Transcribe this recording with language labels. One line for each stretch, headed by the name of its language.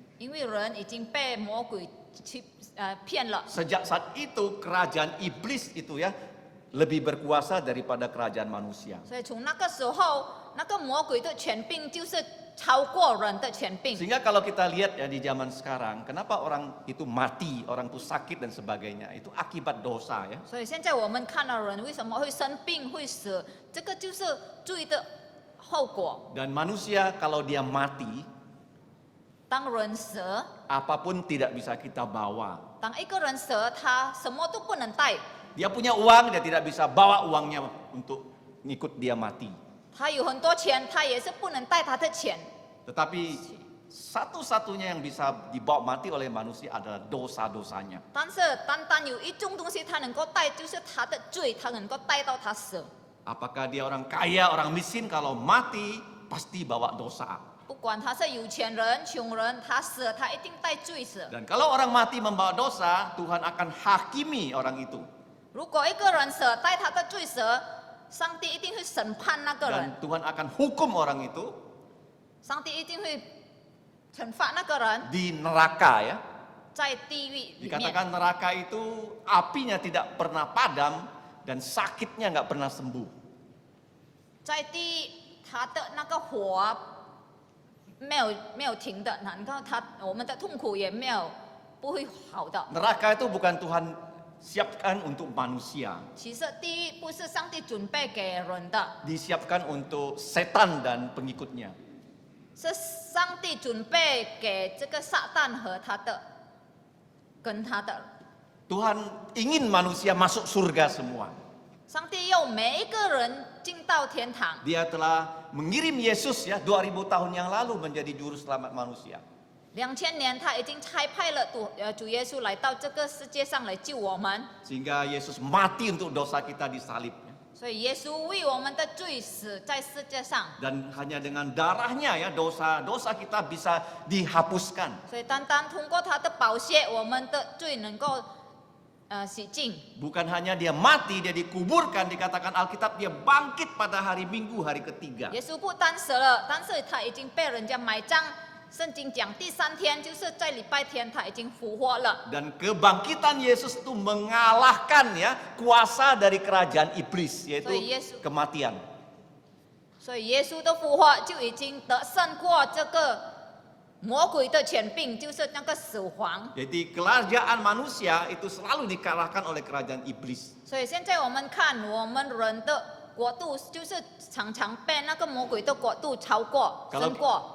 Chinese: 因为人已经被魔鬼骗了。
Indonesian: Sejak saat itu kerajaan iblis itu ya lebih berkuasa daripada kerajaan manusia.
Chinese: 所以从那个时候，那个魔鬼的权柄就是超过人的权柄。
Indonesian: Sehingga kalau kita lihat ya di zaman sekarang, kenapa orang itu mati, orang itu sakit dan sebagainya, itu akibat dosa, ya.
Chinese: 所以现在我们看到人为什么会生病、会死，这个就是罪的后果。
Indonesian: Dan manusia kalau dia mati,
Chinese: 当人死，
Indonesian: apapun tidak bisa kita bawa.
Chinese: 当一个人死，他什么都不能带。
Indonesian: Dia punya uang, dia tidak bisa bawa uangnya untuk ngikut dia mati.
Chinese: 他有很多钱，他也是不能带他的钱。
Indonesian: Tetapi satu-satunya yang bisa dibawa mati oleh manusia adalah dosa-dosanya.
Chinese: 但是单单有一种东西他能够带，就是他的罪，他能够带到他死。
Indonesian: Apakah dia orang kaya, orang miskin, kalau mati pasti bawa dosa.
Chinese: 不管他是有钱人、穷人，他死他一定带罪死。
Indonesian: Dan kalau orang mati membawa dosa, Tuhan akan hakimi orang itu.
Chinese: 如果一个人死带他的罪死，上帝一定会审判那个人，
Indonesian: Dan Tuhan akan hukum orang itu
Chinese: 上帝一定会惩罚那个人，
Indonesian: di neraka, ya.
Chinese: 在地狱里面。
Indonesian: Dikatakan neraka itu apinya tidak pernah padam dan sakitnya nggak pernah sembuh.
Chinese: 在地他的那个火没有停的，然后我们的痛苦也不会好的。
Indonesian: Neraka itu bukan Tuhan siapkan untuk manusia,
Chinese: 其实地狱不是上帝准备给人的，
Indonesian: disiapkan untuk setan dan pengikutnya.
Chinese: 是上帝准备给这个撒旦和跟他的。
Indonesian: Tuhan ingin manusia masuk surga semua.
Chinese: 上帝要每一个人进到天堂。
Indonesian: Dia telah mengirim Yesus ya 2000 tahun yang lalu menjadi juru selamat manusia.
Chinese: 2000年，他已经差派了主耶稣来到这个世界上来救我们，
Indonesian: Sehingga Yesus mati untuk dosa kita di salib.
Chinese: 所以耶稣为我们的罪死在世界上。
Indonesian: Dan hanya dengan darahnya ya dosa-dosa kita bisa dihapuskan.
Chinese: 所以单单通过他的宝血，我们的罪能够洗净。
Indonesian: Bukan hanya dia mati, dia dikuburkan, dikatakan Alkitab dia bangkit pada hari Minggu, hari ketiga.
Chinese: 耶稣不单死了，但是他已经被人家埋葬圣经讲第3天就是在礼拜天他已经复活了。
Indonesian: Dan kebangkitan Yesus itu mengalahkan ya kuasa dari kerajaan iblis, yaitu kematian.
Chinese: 所以耶稣的复活就已经得胜过这个魔鬼的权柄，就是那个死亡。
Indonesian: Jadi kerajaan manusia itu selalu dikalahkan oleh kerajaan iblis.
Chinese: 所以现在我们看我们人的国度，就是常常被那个魔鬼的国度超过、胜过。